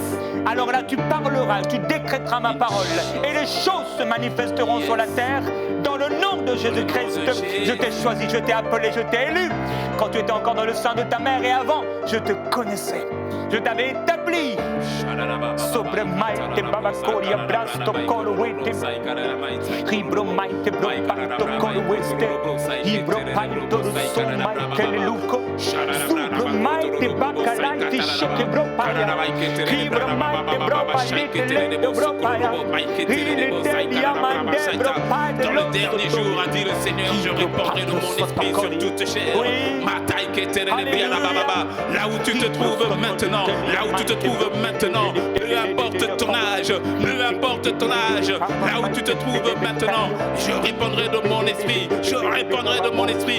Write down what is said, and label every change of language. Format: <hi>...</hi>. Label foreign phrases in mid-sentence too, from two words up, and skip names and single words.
<fr>Alors là, tu parleras, tu décréteras ma parole. Et les choses se manifesteront sur la terre dans le nom de Jésus-Christ, je t'ai choisi, je t'ai appelé, je t'ai élu. Quand tu étais encore dans le sein de ta mère et avant, je te connaissais. Je t'avais établi. Sobre maite babacoria brasto corwete. Ribro maite bropanto corweste. Ribro panto so maite luco. Sobre maite bacalaite sheke bropaya. Ribro maite bropalite le bropaya. Dans le dernier jour, a dit le Seigneur, je répandrai de mon esprit sur toute chair. Là où tu te trouves maintenant, là où tu te trouves maintenant, peu importe ton âge, là où tu te trouves maintenant, je répandrai de mon esprit, je répandrai de mon esprit.</fr>